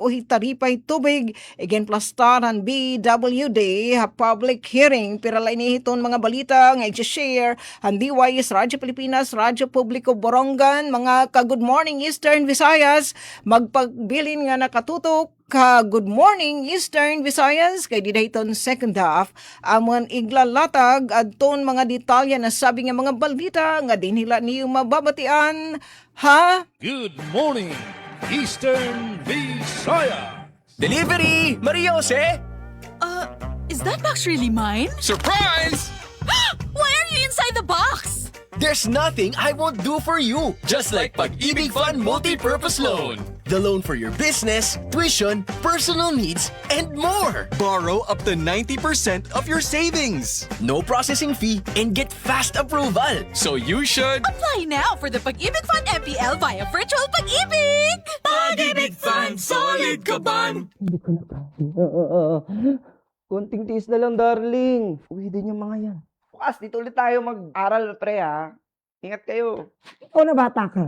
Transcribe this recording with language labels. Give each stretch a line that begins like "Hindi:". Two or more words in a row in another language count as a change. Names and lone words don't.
Waray: o hitaripay tubig igin plastaran BWD
English: public hearing
Waray: piralay ni hiton mga balita nga i-share ang DYS Radyo Pilipinas, Radyo Publiko Borongan, mga ka-Good Morning Eastern Visayas, magpagbilin nga nakatutok ka Good Morning Eastern Visayas kay didayton
English: second half
Waray: amon iglalatag adton mga detalye na sabi nga mga balita nga dinhila niyo mababatian ha.
English: Good morning, Eastern Visayas. Delivery! Maria Jose! Is that box really mine? Surprise! Why are you inside the box? There's nothing I won't do for you. Just like Pag-ibig Fund Multi-Purpose Loan. The loan for your business, tuition, personal needs, and more. Borrow up to 90% of your savings. No processing fee and get fast approval. So you should... Apply now for the Pag-ibig Fund MPL via Virtual Pag-ibig!
Filipino: Pag-ibig Fund, solid ka ban! Konting tiis na lang, darling. Uwi din yung mga yan. Bukas, dito ulit tayo mag-aral, pre, ha? Ingat kayo. Ikaw na bata ka.